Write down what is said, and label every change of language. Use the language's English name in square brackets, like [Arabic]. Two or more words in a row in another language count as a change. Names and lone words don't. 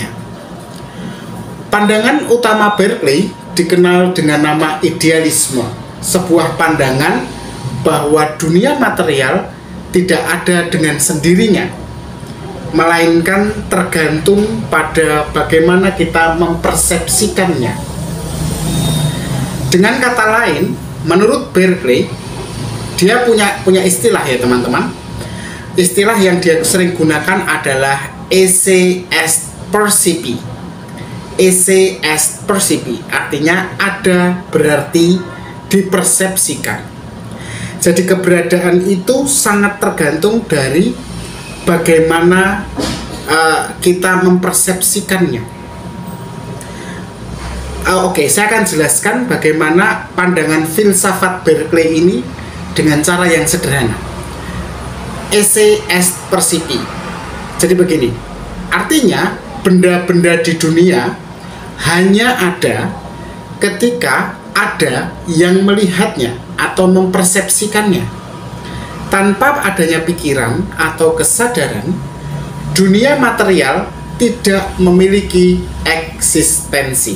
[Indonesian] Pandangan utama Berkeley dikenal dengan nama idealisme, sebuah pandangan bahwa dunia material tidak ada dengan sendirinya, melainkan tergantung pada bagaimana kita mempersepsikannya. Dengan kata lain, menurut Berkeley, dia punya istilah ya teman-teman. Istilah yang dia sering gunakan adalah [Latin] esse est percipi. Esse est percipi [Indonesian] artinya ada berarti dipersepsikan. Jadi keberadaan itu sangat tergantung dari bagaimana kita mempersepsikannya. Oke, saya akan jelaskan bagaimana pandangan filsafat Berkeley ini dengan cara yang sederhana. [Latin] Esse est percipi. [Indonesian] Jadi begini, artinya benda-benda di dunia hanya ada ketika ada yang melihatnya atau mempersepsikannya. Tanpa adanya pikiran atau kesadaran, dunia material tidak memiliki eksistensi.